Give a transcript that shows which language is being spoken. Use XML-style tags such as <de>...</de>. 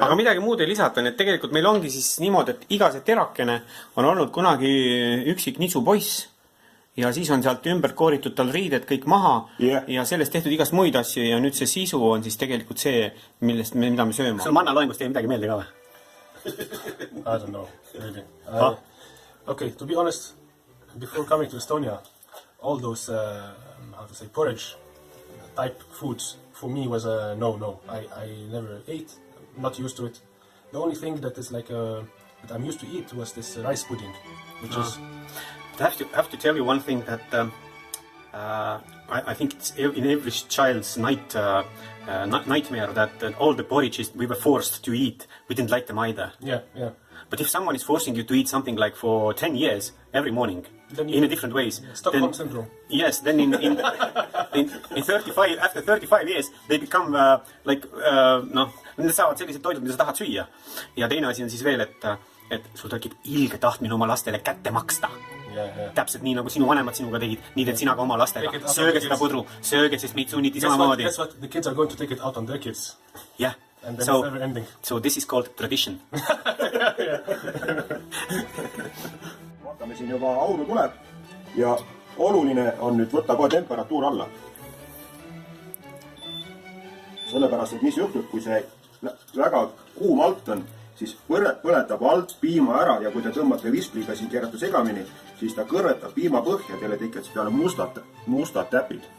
<et>jah. Aga midagi muud ei lisata, et tegelikult meil ongi siis niimoodi, et iga see terakene on olnud kunagi üksik nitsu poiss. Ja siis on sealt ümber kooritud tal riided kõik maha ja sellest tehtud igast muid asju ja nüüd see sisu on siis tegelikult see, mida me sööma. Sul manna loengust ei midagi meelde ka või?</et> <en>I don't know, really. Okay, to be honest, before coming to Estonia, all those, how to say, porridge type foods for me was a no. I never ate, not used to it. The only thing that is like that I'm used to eat was this rice pudding, which is... I have to tell you one thing that I think it's in every child's nightmare that all the porridges we were forced to eat, we didn't like them either. Yeah. But if someone is forcing you to eat something like for 10 years, every morning, in a different ways... Stockholm syndrome. Yes, then in 35, after 35 years, they become</en> <et>need saavad sellised toidud, mida sa tahad süüa. Ja teine asi on siis veel, et sul tekib ilge tahtmine oma lastele kätte maksta. Täpselt nii, nagu sinu vanemad sinuga tegid, nii teed sina ka oma lastega. Sööge seda pudru, sööge, sest meid sunniti samamoodi.</et> <en>Guess what? The kids are going to take it out on their kids. Yeah. And then it's never ending. So this is called tradition.</en> <et>Vaatame siin juba auru tuleb ja oluline on nüüd võtta kohe temperatuur alla. Sellepärast, et mis juhtub, kui see väga kuum alt on, siis põletab alt piima ära ja kui te tõmbate vispliga siin keerata segamini, siis ta kõrvetab piima põhja, teile tekiks peale mustad täpid.</et>